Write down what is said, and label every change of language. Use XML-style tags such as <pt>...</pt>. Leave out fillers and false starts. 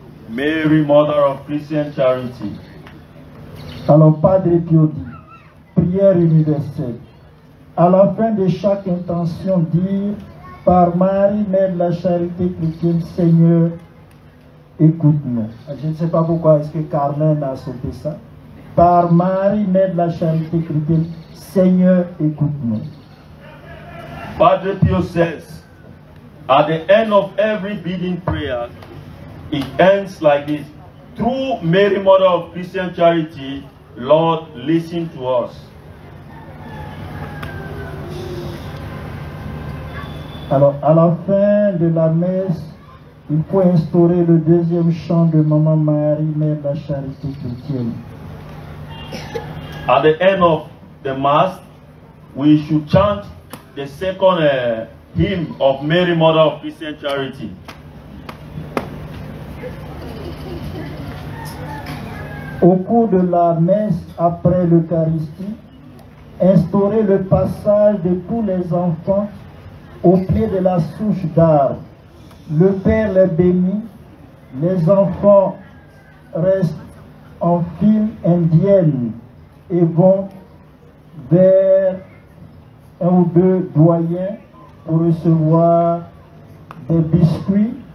<en>Mary, Mother of Christian Charity.</en> <fr>Alors, Padre Pio dit, prière universelle. À la fin de chaque intention, dire par Marie, Mère de la charité chrétienne, Seigneur, écoute-nous. Je ne sais pas pourquoi est-ce que Carmen a sauté ça. Par Marie, Mère de la charité chrétienne, Seigneur, écoute-nous.</fr> <en>Padre Pio says, at the end of every bidding prayer, it ends like this. Through Mary, Mother of Christian Charity, Lord, listen to us.</en> <fr>Alors, à la fin de la messe, il faut instaurer le deuxième chant de Maman Marie, Mère de la charité chrétienne.</fr> <en>At the end of the Mass, we should chant the second hymn of Mary, Mother of Christian Charity.</en> <fr>Au cours de la messe, après l'Eucharistie, instaurer le passage de tous les enfants au pied de la souche d'arbre. Le Père les bénit, les enfants restent en file indienne et vont vers un ou deux doyens pour recevoir des biscuits.</fr>